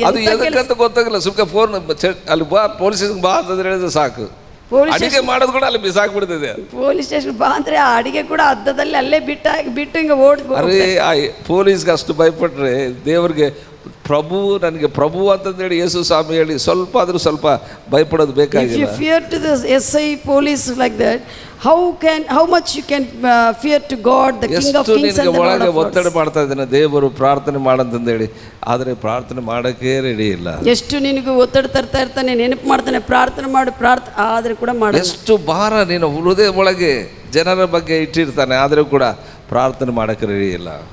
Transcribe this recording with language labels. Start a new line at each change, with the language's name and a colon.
Kannada: ಅದು ಎದಕ್ಕಂತ ಗೊತ್ತಾಗಲ್ಲ, ಸುಮ್ಮನೆ ಫೋನ್ ಅಲ್ಲಿ ಬಾ ಪೊಲೀಸ್ ಸ್ಟೇಷನ್ಗೆ ಬಾ ಅಂತಂದ್ರೆ ಹೇಳಿದ್ರೆ ಸಾಕು. ಅಡಿಗೆ ಮಾಡೋದು ಕೂಡ ಅಲ್ಲಿ ಬಿಸಾಕ್ಬಿಡ್ತಿದೆ. ಪೊಲೀಸ್ ಸ್ಟೇಷನ್ ಬಾ ಅಂದ್ರೆ ಆ ಅಡಿಗೆ ಕೂಡ ಅರ್ಧದಲ್ಲಿ ಅಲ್ಲೇ ಬಿಟ್ಟು ಹಿಂಗೆ ಅರೇ ಆ ಪೊಲೀಸ್ಗೆ ಅಷ್ಟು ಭಯಪಟ್ರೆ ದೇವ್ರಿಗೆ ನನಗೆ ಪ್ರಭು ಅಂತಂದೇಳಿ ಯೇಸು ಸ್ವಾಮಿ ಹೇಳಿ ಸ್ವಲ್ಪ ಭಯಪಡೋದು ಬೇಕಾಗಿಲ್ಲ.
English: If you fear to the SI police like that, how much you can fear to God, the King of Kings and the Lord of Lords.
Kannada: ಒತ್ತಡ ಮಾಡ್ತಾ ಇದ್ದೇನೆ ದೇವರು ಪ್ರಾರ್ಥನೆ ಮಾಡಂತಂದೇಳಿ, ಆದರೆ ಪ್ರಾರ್ಥನೆ ಮಾಡೋಕ್ಕೆ ರೆಡಿ ಇಲ್ಲ. ಎಷ್ಟು ನಿನಗೂ ಒತ್ತಡ ತರ್ತಾ ಇರ್ತಾನೆ, ನೆನಪು ಮಾಡ್ತಾನೆ ಪ್ರಾರ್ಥನೆ ಮಾಡು ಆದ್ರೆ ಕೂಡ ಮಾಡಲ್ಲ. ಎಷ್ಟು ಭಾರ ನೀನು ಹೃದಯ ಒಳಗೆ ಜನರ ಬಗ್ಗೆ ಇಟ್ಟಿರ್ತಾನೆ, ಆದರೂ ಕೂಡ ಪ್ರಾರ್ಥನೆ ಮಾಡೋಕ್ಕೆ ರೆಡಿ ಇಲ್ಲ.